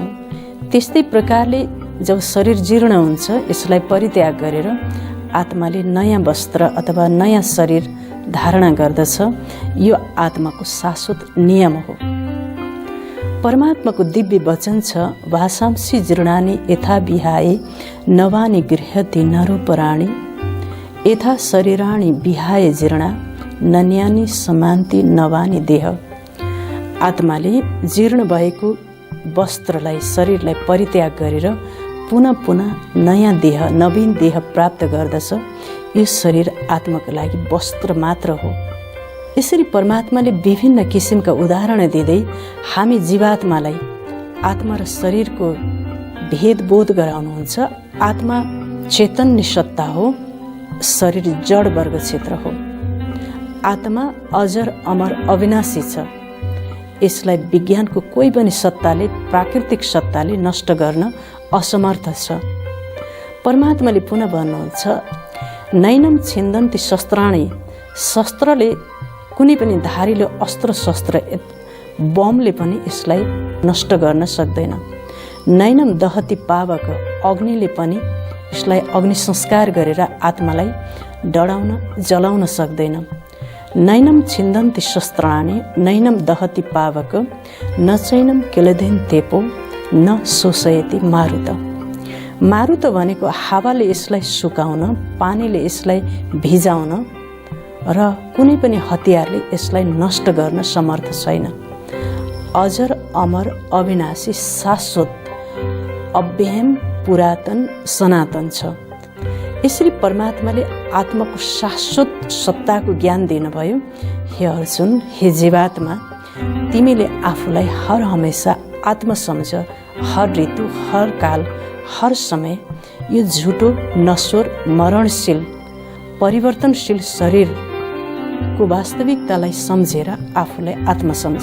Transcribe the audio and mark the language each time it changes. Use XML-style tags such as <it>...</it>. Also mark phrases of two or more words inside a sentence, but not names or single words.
<ne>त्यस्तै प्रकारले जब शरीर जीर्ण हुन्छ यसलाई परित्याग गरेर आत्माले नयाँ वस्त्र अथवा नयाँ शरीर धारणा गर्दछ। यो आत्माको शाश्वत नियम हो। परमात्माको दिव्य वचन छ,</ne> <sa>भाषांसि जीर्णानि यथा विहाय नवानि गृह्यति नरोपराणि यथा शरीराणि विहाय जीर्णा नन्यानि समान्ति नवानि देह।</sa> <ne>आत्माले जीर्ण भएको वस्त्रलाई, शरीरलाई परित्याग गरेर पुनः पुनः नयाँ देह, नवीन देह प्राप्त गर्दछ। यो शरीर आत्माको लागि वस्त्र मात्र हो। यसरी परमात्माले विभिन्न किसिमका उदाहरण दिँदै हामी जीवात्मालाई आत्मा र शरीरको भेदबोध गराउनुहुन्छ। आत्मा चैतन्य सत्ता हो, शरीर जड वर्ग क्षेत्र हो। आत्मा अजर अमर अविनाशी छ। यसलाई विज्ञानको कोही पनि सत्ताले, प्राकृतिक सत्ताले नष्ट गर्न असमर्थ छ। परमात्माले पुनः भन्नुहुन्छ,</ne> <sa>नैनम छिन्दन्ति शस्त्राणि।</sa> <ne>शस्त्रले, कुनै पनि धारिलो अस्त्र शस्त्र बमले पनि यसलाई नष्ट गर्न सक्दैन।</ne> <sa>नैनम दहति पावक।</sa> <ne>अग्निले पनि यसलाई अग्नि संस्कार गरेर आत्मालाई डढाउन, जलाउन सक्दैन।</ne> <sa>नैनम छिन्दन्ति शस्त्राणि नैनम दहति पावक न चैनम केलदेन तेपो न शोषयति मारुत।</sa> <ne>मारुत भनेको हावाले यसलाई सुकाउन, पानीले यसलाई भिजाउन र कुनै पनि हतियारले यसलाई नष्ट गर्न समर्थ छैन। अजर अमर अविनाशी, शाश्वत, अव्ययम, पुरातन, सनातन छ। यसरी परमात्माले आत्माको शाश्वत सत्ताको ज्ञान दिनुभयो। हे अर्जुन, हे जीवात्मा, तिमीले आफूलाई हर हमेशा आत्मसम्झ हर ऋतु, हर काल, हर समय यो झुटो, नश्वर, मरणशील, परिवर्तनशील शरीरको वास्तविकतालाई सम्झेर आफूलाई आत्मसम्झ।</ne>